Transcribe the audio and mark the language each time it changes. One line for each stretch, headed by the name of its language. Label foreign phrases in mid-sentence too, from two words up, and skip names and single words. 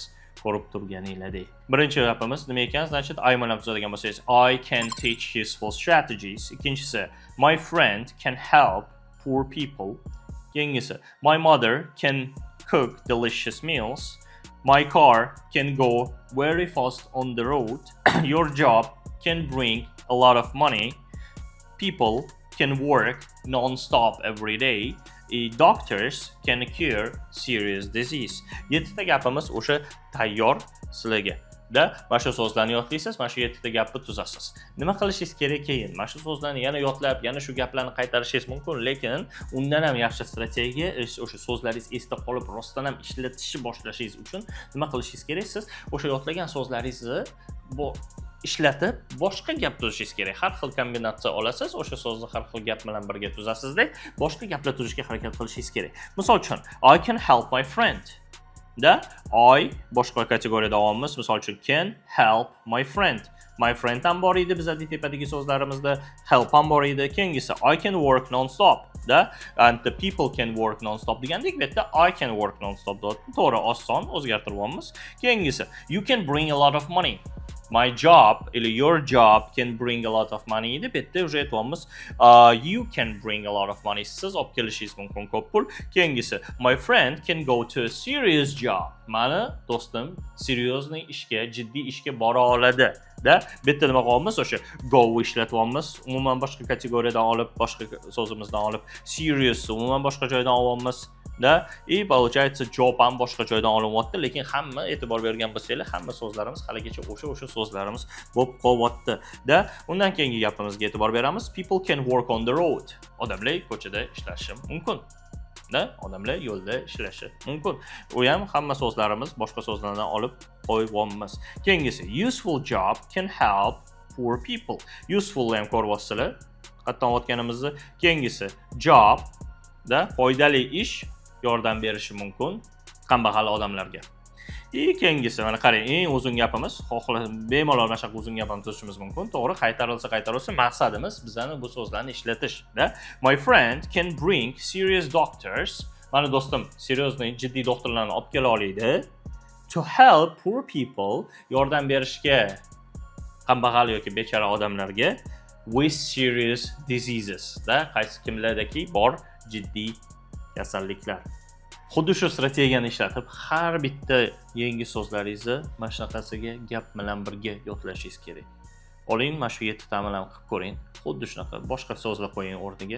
Uzbek: Ko'rib turganinglardek. Birinchi gapimiz nima ekan? Значит, I bilan tuzadigan bo'lsangiz,
English: I can teach useful strategies. Ikkinchisi, my friend can help poor people. Keyingisi, my mother can cook delicious meals. My car can go very fast on the road. Your job can bring a lot of money. People can work non-stop every day. Doctors can cure serious disease.
Uzbek: 7 ta gapimiz o'sha tayyor sizlarga. Da, mana shu so'zlarni yodlaysiz, mana shu 7 ta gapni tuzasiz. Nima qilishingiz kerak keyin? Mana shu so'zlarni yana yodlab, yana shu gaplarni qaytarishingiz mumkin, lekin undan ham yaxshi strategiya o'sha so'zlaringiz esda qolib, rostdan ham ishlatishni boshlashingiz uchun nima qilishingiz kerak? Siz o'sha yodlagan so'zlaringizni bu ishlatib boshqa gap tuzishingiz kerak. Har xil kombinatsiya olasiz, o'sha so'zni har xil gap bilan birga tuzasizda, boshqa gaplar tuzishga harakat qilishingiz kerak. Misol uchun,
English: I can help my friend.
Uzbek: Da I boshqa kategoriyada olamiz. Misol uchun
English: can help my friend. My friend
Uzbek: ham bor edi bizning tepadagi so'zlarimizda, help ham bor edi.
English: Keyingisi I can work non-stop.
Uzbek: Da
English: and the people can work non-stop
Uzbek: degandek, bu yerda
English: I can work non-stop
Uzbek: deb to'g'ri oson o'zgartirib olamiz.
English: Keyingisi you can bring a lot of money. My job or your job can bring a lot of money edi.
Uzbek: Bu yerda o'sha aytamiz
English: you can bring a lot of money.
Uzbek: Siz olib kelishingiz mumkin ko'p pul.
English: Keyingisi my friend can go to a serious job.
Uzbek: Mani do'stim seriozniy ishga, jiddiy ishga bora oladi. Da bu yerda nima qilamiz? O'sha go ishlatyapmiz. Umuman boshqa kategoriyadan olib, boshqa so'zimizdan olib, serious umuman boshqa joydan olyapmiz. Da получается job ham boshqa joydan olinyapti, lekin hamma e'tibor bergan bo'lsanglar, hamma so'zlarimiz haligacha o'sha so'zlarimiz bo'lib qolyapti. Da undan keyingi gapimizga e'tibor beramiz.
English: People can work on the road.
Uzbek: Odamlar ko'chada ishlashi mumkin. Da odamlar yo'lda ishlashi mumkin. U ham hamma so'zlarimiz boshqa so'zlardan olib qo'yibmiz.
English: Keyingisi useful job can help poor people.
Uzbek: Useful ham ko'ryapsizlar. Qatdan o'tganimizni. Keyingisi job da foydali ish yordam berishi mumkin kambag'al odamlarga. Keyingisi mana qarang, eng uzun gapimiz, bemalol mana shu uzun gapni tuzishimiz mumkin. To'g'ri, qaytarilsa maqsadimiz bizani bu so'zlarni ishlatish.
English: Da my friend can bring serious doctors.
Uzbek: Mana do'stim seriozniy jiddiy doktorlarni olib kela oladi.
English: To help poor people,
Uzbek: yordam berishga kambag'al yoki bechora odamlarga
English: with serious diseases.
Uzbek: Da qaysi kimlardagi bor jiddiy kasalliklar. Xuddi shu strategiyani ishlatib, har bitta yangi so'zlaringizni mana shunaqasiga gap bilan birga yodlashingiz kerak. Oling, mana shu 7 ta bilan qilib ko'ring. Xuddi shunaqa boshqa so'zlar qo'ying o'rniga.